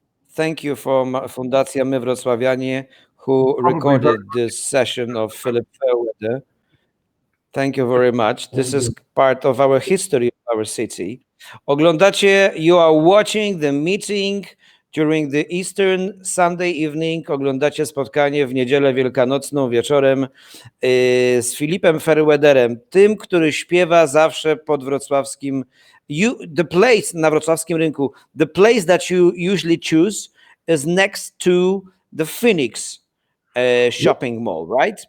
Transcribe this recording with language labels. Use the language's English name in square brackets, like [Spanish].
[English] Thank you from Fundacja My Wrocławianie, who recorded this session of Philip Fairweather. Thank you very much. This is part of our history of our city. Oglądacie, you are watching the meeting during the Eastern Sunday evening. [Polish] Oglądacie spotkanie w niedzielę wielkanocną wieczorem z Philipem Fairweatherem, tym, który śpiewa zawsze pod wrocławskim, the place na wrocławskim rynku. [English] The place that you usually choose is next to the Phoenix shopping mall, right?